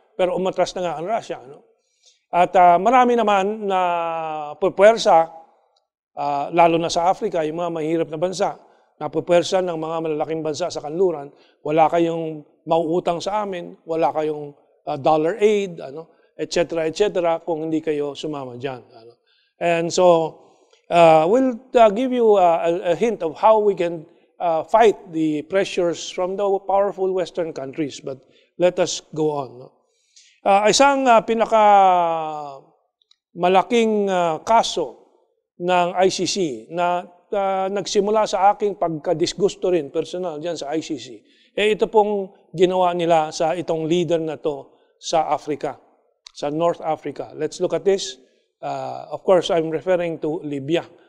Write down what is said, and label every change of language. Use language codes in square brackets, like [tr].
[tl] Pero umatras na nga ang Russia. At marami naman na pupuwersa, lalo na sa Africa, yung mga mahirap na bansa, na pupuwersa ng mga malalaking bansa sa kanluran, wala kayong mauutang sa amin, wala kayong dollar aid, etc., etc., kung hindi kayo sumama dyan. [en] And so, we'll give you a hint of how we can fight the pressures from the powerful Western countries. But let us go on. [tl] Isang pinakamalaking kaso ng ICC na nagsimula sa aking pagkadisgusto rin, personal, dyan sa ICC, ito pong ginawa nila sa itong leader na to sa Africa, sa North Africa. [en] Let's look at this. Of course, I'm referring to Libya.